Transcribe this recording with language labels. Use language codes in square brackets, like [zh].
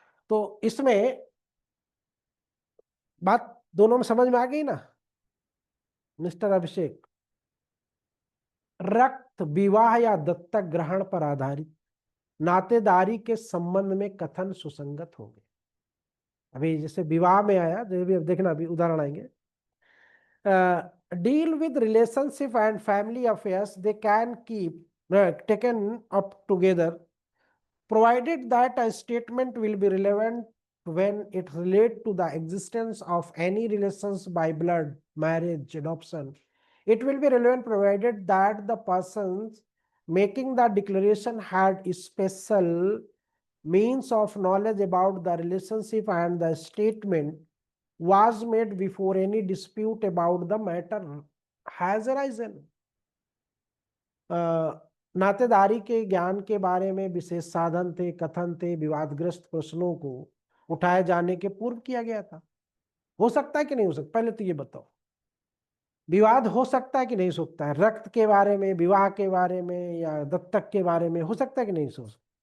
[hi] तो इसमें बात दोनों में समझ में आ गई ना मिस्टर अभिषेक। रक्त, विवाह या दत्तक ग्रहण पर आधारित नातेदारी के संबंध में कथन सुसंगत हो गए। अभी जैसे विवाह में आया, जो भी अब देखना अभी उदाहरण आएंगे। [en] Deal with relationship and family affairs, they can keep taken up together, provided that a statement will be relevant when it relates to the existence of any relations by blood, marriage, adoption. It will be relevant provided that the persons making the declaration had special means of knowledge about the relationship, and the statement was made before any dispute about the matter has arisen. [hi] नातेदारी के ज्ञान के बारे में विशेष साधन थे, कथन थे, विवादग्रस्त प्रश्नों को उठाए जाने के पूर्व किया गया था। हो सकता है कि नहीं हो सकता, पहले तो ये बताओ, विवाद हो सकता है कि नहीं हो सकता है, रक्त के बारे में, विवाह के बारे में, या दत्तक के बारे में हो सकता है कि नहीं हो सकता।